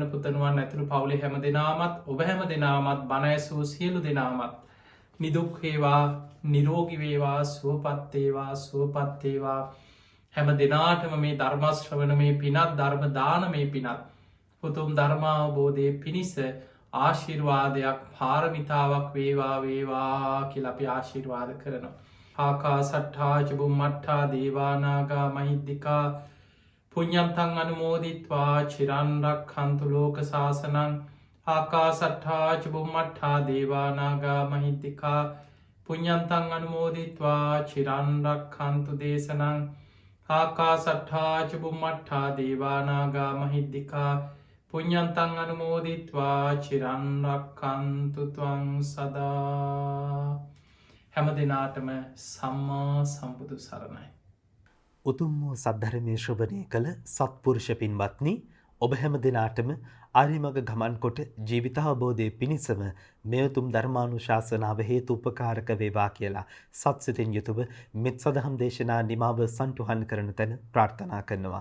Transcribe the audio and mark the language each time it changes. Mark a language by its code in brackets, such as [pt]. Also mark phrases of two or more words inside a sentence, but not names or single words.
[si] පුතනුවන් ඇතුළු පවුලේ හැම දෙනාමත් ඔබ හැම දෙනාමත් බණඇසූ සියලු දෙනාමත් නිදුක්හේවා නිරෝගිවේවා සුවපත්තේවා සුවපත්තේවා හැම දෙනාටම මේ ධර්මශ්‍රවන මේ පිනත් ධර්ම දාන මේ පිනත් උතුම් ධර්මාවබෝධය පිණිස ආශිර්වාදයක් පාරමිතාවක් වේවා වේවා කියල අපි ආශිර්වාද කරනවා. [pi] ආකා සට්ඨාජබුම් මට්ඨා දේවානාගා මහිද්දිකා පුඤ්ඤන්තං අනුමෝදිත්වා චිරන්රක් හන්තු ලෝක ශාසනං ආකා සට්ඨාජබුම් මට්ඨා දේවානාගා මහිද්දිකා පුඤ්ඤන්තං අනුමෝදිත්වා චිරන්රක් හන්තු දේශනං ආකා සට්ඨාජබුම් මට්ඨා දේවානාගා මහිද්දිකා පුඤ්ඤන්තං අනුමෝදිත්වා චිරන්රක් හන්තු ත්වං සදා. [si] හැම දෙනාටම සම්මා සම්බුදු සරණයි. උතුම් වූ සද්ධර්මය ශ්‍රවණය කළ සත්පුරුෂ පින්වත්නි, ඔබ හැම දෙනාටම ආරිමග ගමන් කොට ජීවිතාවබෝධය පිණිසම මේ උතුම් ධර්මානුශාසනාව හේතු උපකාරක වේවා කියලා සත්සිතින් යුතුව මෙත් සදහම් දේශනා නිමාව සන්තුහන් කරන තැන ප්‍රාර්ථනා කරනවා.